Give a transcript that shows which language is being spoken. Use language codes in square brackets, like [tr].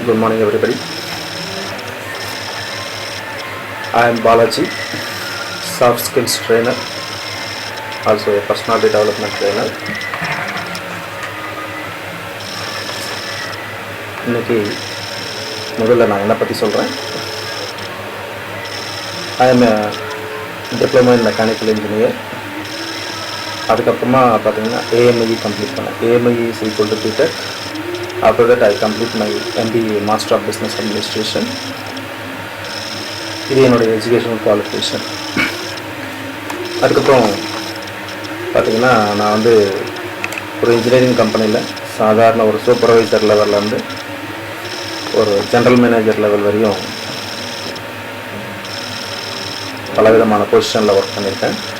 [en] Good morning, everybody. I am Balaji, soft skills trainer, also a personality development trainer. [ta] இன்னைக்கு முதல்ல நான் என்ன பற்றி சொல்கிறேன். [en] I am a diploma in mechanical engineer. [ta] அதுக்கப்புறமா பார்த்தீங்கன்னா AME கம்ப்ளீட் பண்ணேன். [en] AME is equal to BTech. After that I complete my MBA Master of Business Administration. [ta] இது என்னுடைய எஜுகேஷனல் குவாலிஃபிகேஷன். அதுக்கப்புறம் பார்த்திங்கன்னா நான் வந்து ஒரு இன்ஜினியரிங் கம்பெனியில் சாதாரண ஒரு சூப்பர்வைசர் லெவல்லேருந்து ஒரு ஜென்ரல் மேனேஜர் லெவல் வரையும் பலவிதமான பொசிஷனில் ஒர்க் பண்ணியிருக்கேன்.